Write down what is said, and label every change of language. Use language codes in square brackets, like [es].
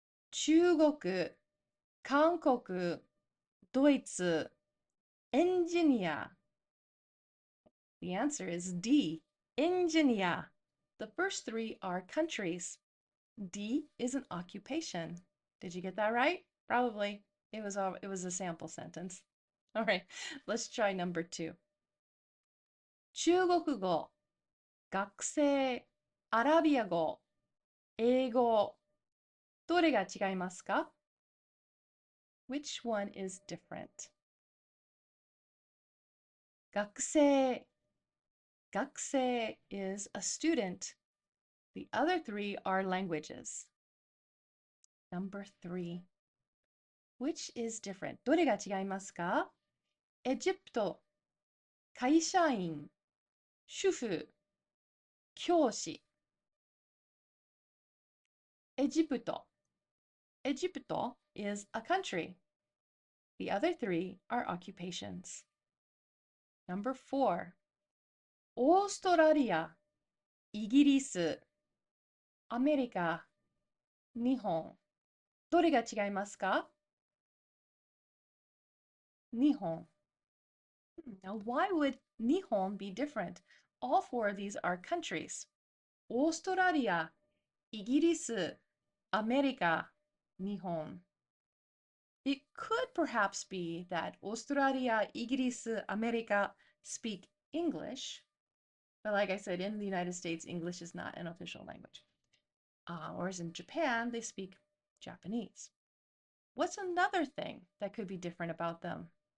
[ja] 中国、韓国、ドイツ、エンジニア. [en] The answer is D, engineer. The first 3 are countries. D is an occupation. Did you get that right? Probably. It was a sample sentence. All right, let's try number 2. [ja] 中国語、学生、アラビア語、英語. どれが違いますか? [en] Which one is different? 学生 学生 is a student. The other three are languages. Number 3. Which is different? [ja] どれが違いますか? エジプト、会社員、主婦、教師。 [en] エジプト Egypto is a country. The other 3 are occupations. Number 4. [ja] オーストラリア、イギリス、アメリカ、日本。どれが違いますか? 日本。 [en] Now, why would Nihon be different? All 4 of these are countries. [ja] オーストラリア、イギリス、アメリカ、日本。 [en] It could perhaps be that Australia, Igris, America speak English. But like I said, in the United States, English is not an official language. Whereas in Japan, they speak Japanese. What's another thing that could be different about them?